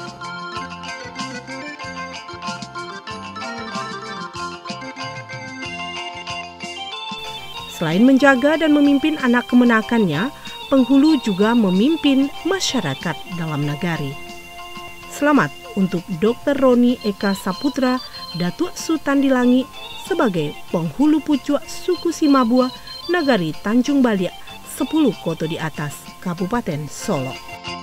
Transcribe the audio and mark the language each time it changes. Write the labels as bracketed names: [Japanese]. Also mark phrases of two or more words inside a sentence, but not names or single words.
[Indonesian] Selain menjaga dan memimpin anak kemenakannya, penghulu juga memimpin masyarakat dalam nagari. Selamat untuk Dr. Roni Eka Saputra, Datuk Sultan Dilangi sebagai penghulu pucuk suku Simabua, Nagari Tanjung Baliak, 10 Koto di Atas, Kabupaten Solok.